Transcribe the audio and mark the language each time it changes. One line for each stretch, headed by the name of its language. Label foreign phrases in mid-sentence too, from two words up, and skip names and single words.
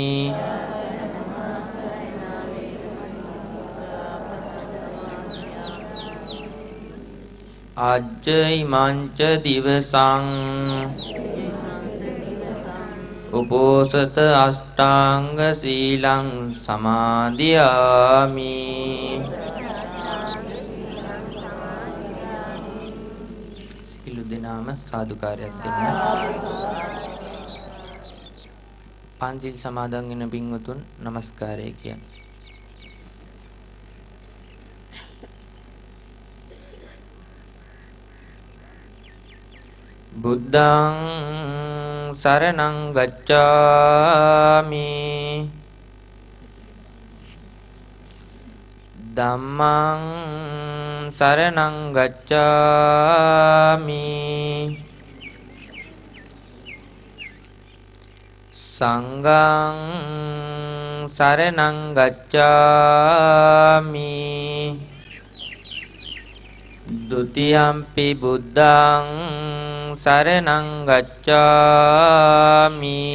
Pali: අජ්ජයිමංච දිවසං උපෝසත අෂ්ටාංග සීලං සමාදියාමි.
Sinhala: සියලු දෙනාම සාදුකාරයක් දෙන්න. පන්සිල් සමාදන් වෙන පින්වතුන් নমස්කාරය කියන්න.
Pali: බුද්ධං සරණං ගච්ඡාමි. ධම්මං සරණං ගච්ඡාමි සංඝං සරණං ගච්ඡාමි ဒုတိယံ පි බුද්ධං සරණං ගච්ඡාමි